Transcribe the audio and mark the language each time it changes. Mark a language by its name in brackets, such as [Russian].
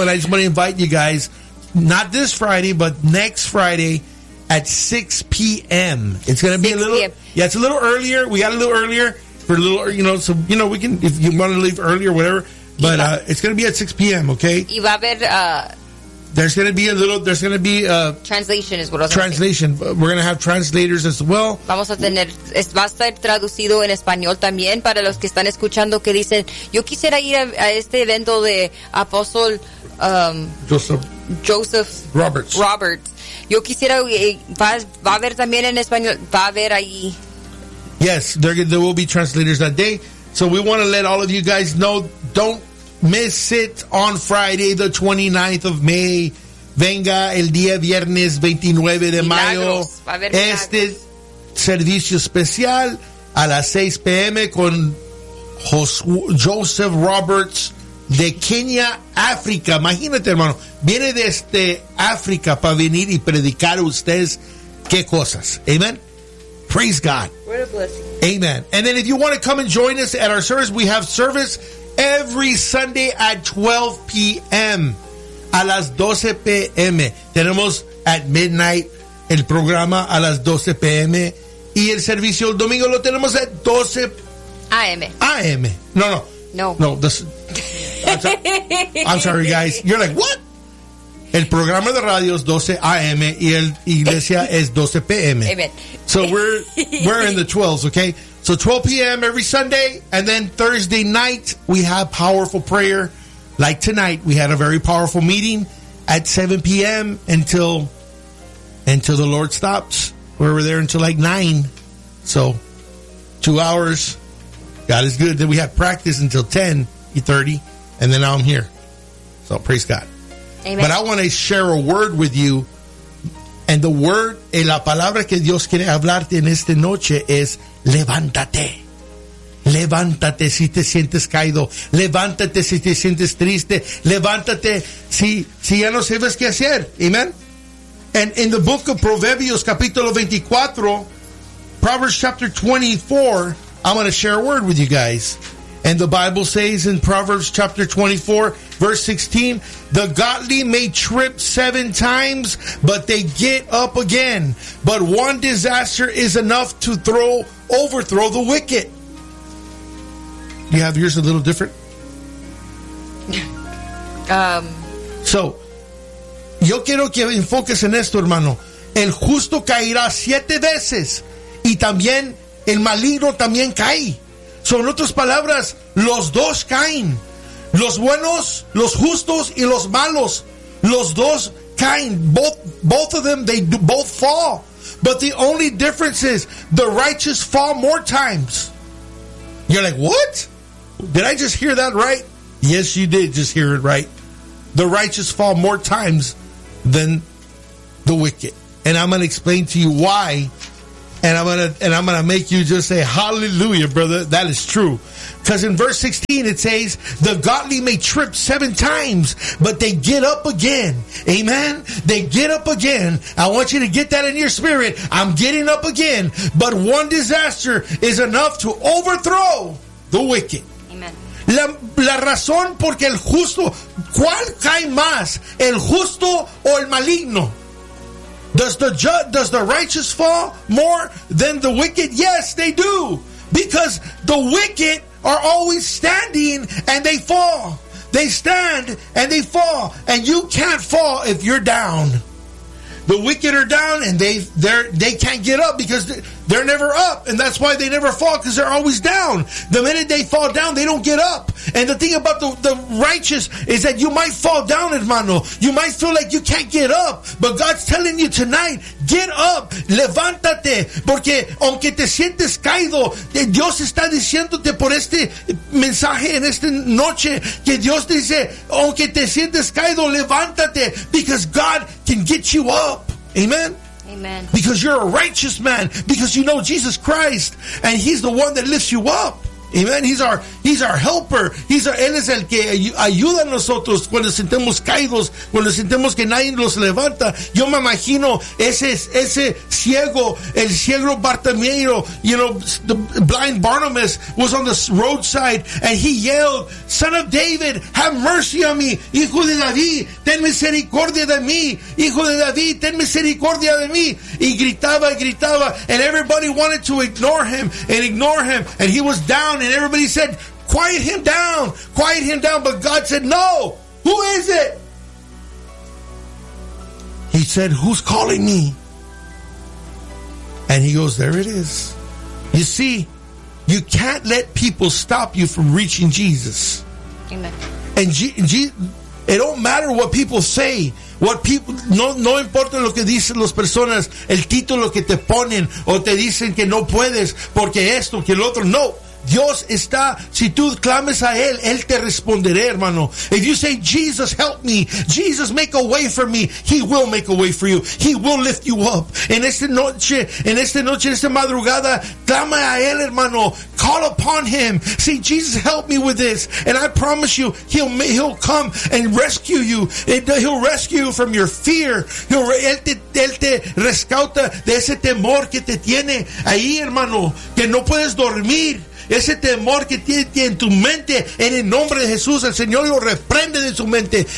[English] And I just want to invite you guys, not this Friday, but next Friday at 6 p.m. It's going to be a little. Yeah, it's a little earlier. We got a little earlier. For a little, you know, so, you know, we can, if you want to leave early or whatever, but it's going to be at 6 p.m., okay? [Spanish] Y va a haber, [English] there's going to be a little, there's going to be a... Translation is what I was Translation. Saying. We're going to have translators as well. [Spanish] Vamos a tener, va a estar traducido en español también para los que están escuchando que dicen, yo quisiera ir a este evento de Apóstol... Joseph Roberts. Roberts. Yo quisiera, va a haber también en español, va a haber ahí... [English] Yes, there will be translators that day. So we want to let all of you guys know, don't miss it on Friday, the 29th of May. [Spanish] Venga el día viernes 29 de mayo. Este servicio especial a las 6 p.m. con Joseph Roberts de Kenia, África. Imagínate, hermano. Viene desde África para venir y predicar a ustedes qué cosas. [English] Amen. Praise God. What a blessing. Amen. And then if you want to come and join us at our service, we have service every Sunday at 12 p.m. [Spanish] A las 12 p.m. Tenemos [English] at midnight [Spanish] el programa a las 12 p.m. Y el servicio el domingo lo tenemos [English] at 12 [Spanish] a.m. A.m. No, no. No. No. [English] I'm sorry, guys. You're like, what? [Spanish] El programa de radio es 12 a.m. y el iglesia es 12 p.m. [English] So we're in the 12s, okay? So 12 p.m. every Sunday, and then Thursday night we have powerful prayer. Like tonight, we had a very powerful meeting at 7 p.m. until the Lord stops. We were there until like 9. So 2 hours. God is good. Then we had practice until 10:30, and then now I'm here. So praise God. Amen. But I want to share a word with you. And the word, [Spanish] la palabra que Dios quiere hablarte en esta noche es levántate. Levántate si te sientes caído. Levántate si te sientes triste. Levántate si ya no sabes qué hacer. Amen. [English] And in the book of [Spanish] Proverbios, capítulo 24, [English] Proverbs chapter 24, I'm going to share a word with you guys. And the Bible says in Proverbs chapter 24, verse 16, the godly may trip 7 times, but they get up again. But one disaster is enough to overthrow the wicked. You have yours a little different? [Spanish] So, yo quiero que enfoques en esto, hermano. El justo caerá 7 veces, y también el maligno también cae. So, en otras palabras, los dos caen. Los buenos, los justos y los malos. Los dos caen. [English] Both of them, they do both fall. But the only difference is the righteous fall more times. You're like, what? Did I just hear that right? Yes, you did just hear it right. The righteous fall more times than the wicked. And I'm going to explain to you why And I'm gonna make you just say hallelujah, brother. That is true. Because in verse 16 it says, the godly may trip seven times, but they get up again. Amen? They get up again. I want you to get that in your spirit. I'm getting up again. But one disaster is enough to overthrow the wicked. Amen. [Spanish] La razón porque el justo, ¿cuál cae más? ¿El justo o el maligno? [English] Does the righteous fall more than the wicked? Yes, they do. Because the wicked are always standing and they fall. They stand and they fall. And you can't fall if you're down. The wicked are down and they can't get up because they're never up. And that's why they never fall, because they're always down. The minute they fall down, they don't get up. And the thing about the righteous is that you might fall down, hermano. You might feel like you can't get up. But God's telling you tonight, get up. [Spanish] Levántate. Porque aunque te sientes caído, Dios está diciéndote por este mensaje en esta noche, que Dios dice, aunque te sientes caído, levántate. [English] Because God can get you up. Amen. Amen. Because you're a righteous man, because you know Jesus Christ, and He's the one that lifts you up. Amen. He's our helper. [Spanish] Él es el que ayuda a nosotros cuando sentimos caídos, cuando sentimos que nadie los levanta. Yo me imagino ese ciego, el ciego Bartimeo, [English] you know, the blind Barnabas was on the roadside and he yelled, "Son of David, have mercy on me. [Spanish] Hijo de David, ten misericordia de mí. Hijo de David, ten misericordia de mí." Y gritaba, gritaba, [English] and everybody wanted to ignore him, and he was down. And everybody said, quiet him down. But God said, no, who is it? He said, who's calling me? And he goes, there it is. You see, you can't let people stop you from reaching Jesus. Amen. And it don't matter what people say. What people, [Spanish] no importa lo que dicen las personas, el título que te ponen, o te dicen que no puedes, porque esto, que el otro, no. Dios está, si tú clames a Él, Él te responderá, hermano. [English] If you say, Jesus, help me, Jesus, make a way for me, He will make a way for you. He will lift you up. [Spanish] En esta noche, en esta madrugada, clama a Él, hermano. [English] Call upon Him. Say, Jesus, help me with this. And I promise you, He'll come and rescue you. He'll rescue you from your fear. [Spanish] Él te rescata de ese temor que te tiene ahí, hermano, que no puedes dormir. Ese temor que tiene en tu mente, en el nombre de Jesús, el Señor lo reprende de su mente.